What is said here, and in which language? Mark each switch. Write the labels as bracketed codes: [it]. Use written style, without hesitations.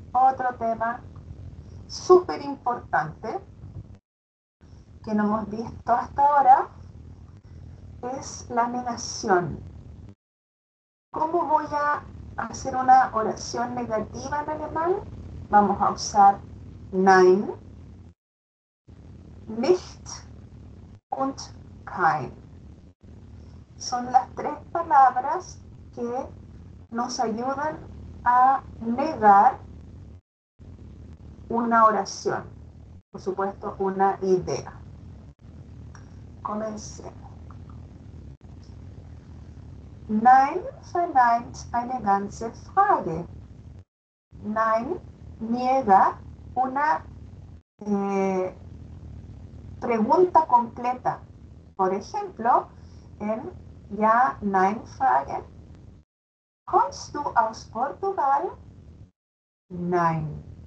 [es] otro tema súper importante que no hemos visto hasta ahora, es la negación. ¿Cómo voy a hacer una oración negativa en alemán? Vamos a usar [de] nein, nicht und kein. [es] Son las tres palabras que nos ayudan a negar una oración, por supuesto una idea. Comencemos. [de] Nein verneint eine ganze Frage. [es] Nein niega una pregunta completa. Por ejemplo, en [de] Ja, Nein Fragen. ¿Kommst du aus Portugal? Nein.